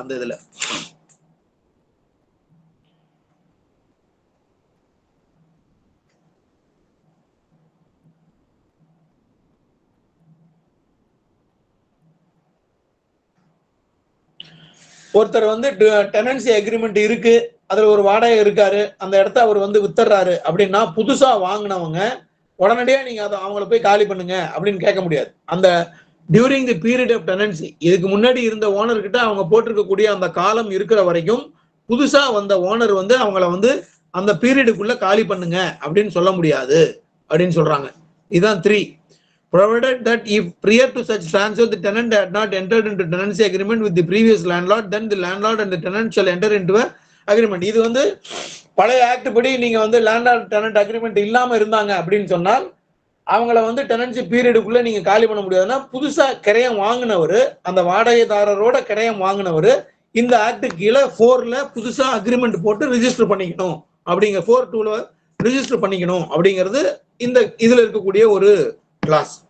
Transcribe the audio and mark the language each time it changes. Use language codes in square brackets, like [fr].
[ta] அந்த இதுல ஒருத்தர் வந்து டெனன்சி அக்ரிமெண்ட் இருக்கு, அதுல ஒரு வாடகை இருக்காரு, அந்த இடத்த அவர் வந்து வித்துறாரு அப்படின்னா புதுசா வாங்கினவங்க உடனடியா நீங்க அதை அவங்கள போய் காலி பண்ணுங்க அப்படின்னு கேட்க முடியாது. அந்த during the period of tenancy, இதுக்கு முன்னாடி இருந்த ஓனர் கிட்ட அவங்க போட்டிருக்கக்கூடிய அந்த காலம் இருக்கிற வரைக்கும் புதுசா வந்த ஓனர் வந்து அவங்கள வந்து அந்த பீரியடுக்குள்ள காலி பண்ணுங்க அப்படின்னு சொல்ல முடியாது அப்படின்னு சொல்றாங்க. இதுதான் 3. [en] provided that if prior to such transfer the tenant had not entered into tenancy agreement with the previous landlord, then the landlord and the tenant shall enter into a agreement. [ta] இது வந்து பழைய ஆக்ட் படி நீங்க வந்து landlord tenant agreement இல்லாம இருந்தாங்க அப்படின்னு சொன்னால் அவங்கள வந்து டெனன்சி பீரியடுக்குள்ள நீங்க காலி பண்ண முடியாதுன்னா புதுசா கிரயம் வாங்கினவர், அந்த வாடகைதாரரோட கிரயம் வாங்கினவர் இந்த ஆக்ட் கீழே 4ல புதுசா அக்ரிமெண்ட் போட்டு ரிஜிஸ்டர் பண்ணிக்கணும், அப்படிங்கிற 4(2)ல ரிஜிஸ்டர் பண்ணிக்கணும் அப்படிங்கிறது இந்த இதுல இருக்கக்கூடிய ஒரு கிளாஸ்.